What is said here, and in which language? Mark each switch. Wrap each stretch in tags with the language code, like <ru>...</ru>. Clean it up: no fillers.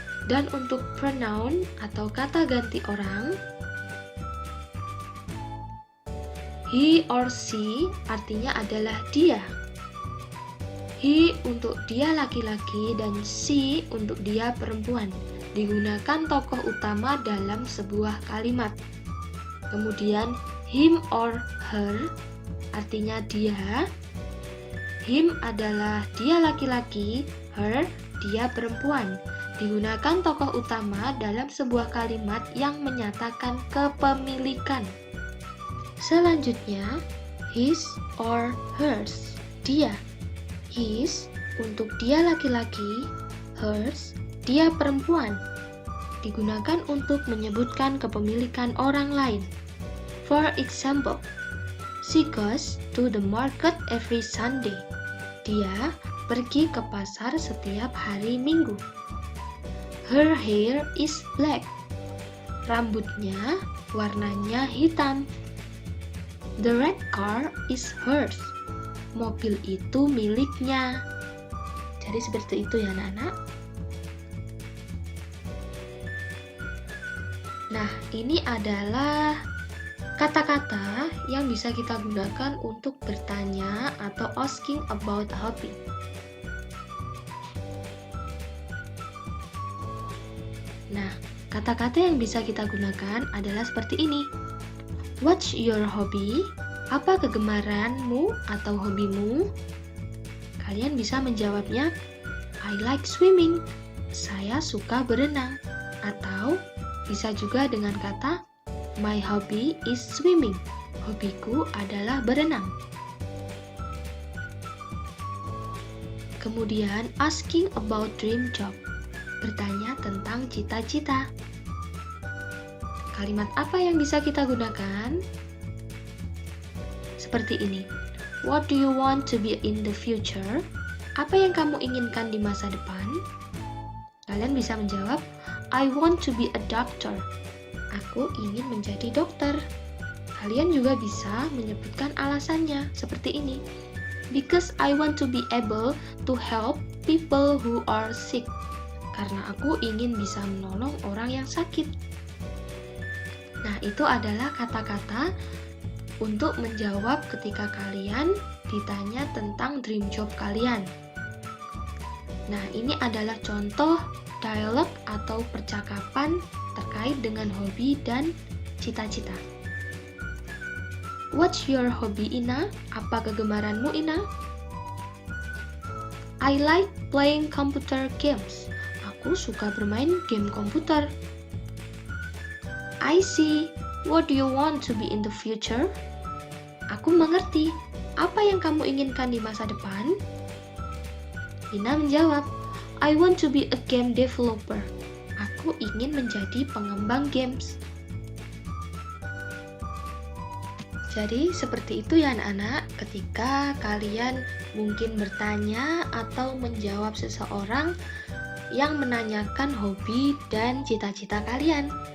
<id>Dan untuk pronoun atau kata ganti orang,</id> <en>he or she</en> <id>artinya adalah dia. He untuk dia laki-laki dan she untuk dia perempuan. Digunakan tokoh utama dalam sebuah kalimat. Kemudian him or her artinya dia. Him adalah dia laki-laki, her dia perempuan. Digunakan tokoh utama dalam sebuah kalimat yang menyatakan kepemilikan. Selanjutnya,</id> <en>his or hers,</en> <id>dia. His untuk dia laki-laki, hers dia perempuan. Digunakan untuk menyebutkan kepemilikan orang lain.</id> <en>For example, she goes to the market every Sunday.</en> <id>Dia pergi ke pasar setiap hari Minggu.</id> <en>Her hair is black.</en> <id>Rambutnya warnanya hitam.</id> <en>The red car is hers.</en> <id>Mobil itu miliknya. Jadi seperti itu ya anak-anak. Nah, ini adalah kata-kata yang bisa kita gunakan untuk bertanya atau</id> <en>asking about hobby.</en> <id>Nah, kata-kata yang bisa kita gunakan adalah seperti ini.</id> <en>What's your hobby?</en> <id>Apa kegemaranmu atau hobimu? Kalian bisa menjawabnya,</id> <en>I like swimming.</en> <id>Saya suka berenang. Atau bisa juga dengan kata,</id> <en>my hobby is swimming.</en> <id>Hobiku adalah berenang. Kemudian,</id> <en>asking about dream job.</en> <id>Bertanya tentang cita-cita. Kalimat apa yang bisa kita gunakan? Seperti ini.</id> <en>What do you want to be in the future?</en> <id>Apa yang kamu inginkan di masa depan? Kalian bisa menjawab,</id> <en>I want to be a doctor.</en> <id>Aku ingin menjadi dokter. Kalian juga bisa menyebutkan alasannya seperti ini.</id> <en>Because I want to be able to help people who are sick.</en> <id>Karena aku ingin bisa menolong orang yang sakit. Nah, itu adalah kata-kata untuk menjawab ketika kalian ditanya tentang dream job kalian. Nah, ini adalah contoh dialog atau percakapan terkait dengan hobi dan cita-cita.</id> <en>What's your hobby, Ina?</en> <id>Apa kegemaranmu, Ina?</id> <en>I like playing computer games.</en> <id>Aku suka bermain game komputer.</id> <en>I see. What do you want to be in the future?</en> <id>Aku mengerti. Apa yang kamu inginkan di masa depan? Ina menjawab,</id> <en>I want to be a game developer.</en> <id>Aku ingin menjadi pengembang games. Jadi seperti itu ya anak-anak, ketika kalian mungkin bertanya atau menjawab seseorang yang menanyakan hobi dan cita-cita kalian.</id>